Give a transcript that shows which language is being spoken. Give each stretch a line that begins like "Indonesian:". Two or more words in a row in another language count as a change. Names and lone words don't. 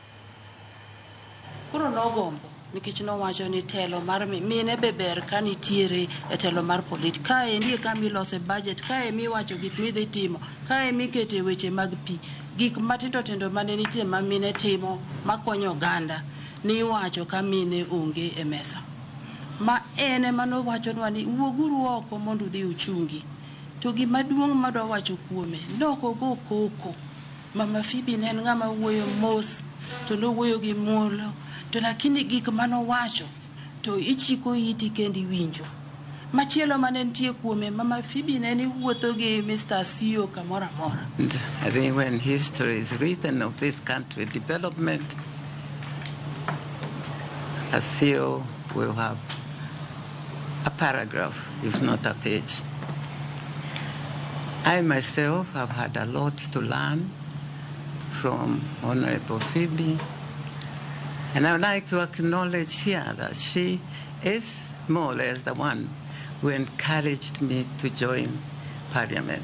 Luo (Kenya and Tanzania): Kuro nogombo nikech nowacho ni telo mar mine beber ka nitiere e telo mar polit kae ndie kama ilose budget kae miwacho gik midhi timo kae mikete weche mag pi gik matindo tindo mane nitie ma mine timo makonyo oganda ni wacho ka mine onge e mesa ma ene mano wacho ni wuoguru oko mondo udhi uchungi to gima duong' madwa wacho kuome loko go koko. Mama Phoebe ne en ng'ama wuoyo mos to no wuoyo gi muolo to lakini gik mano wacho to ichiko iti kendi winjo. Machielo mane nitie kuome mama Phoebe ne ni wuotho gi Mr. Asiyo kamora mora.
English: I think when history is written of this country development, Asiyo will have a paragraph, if not a page. I myself have had a lot to learn from Honorable Phoebe, and I would like to acknowledge here that she is more or less the one who encouraged me to join Parliament.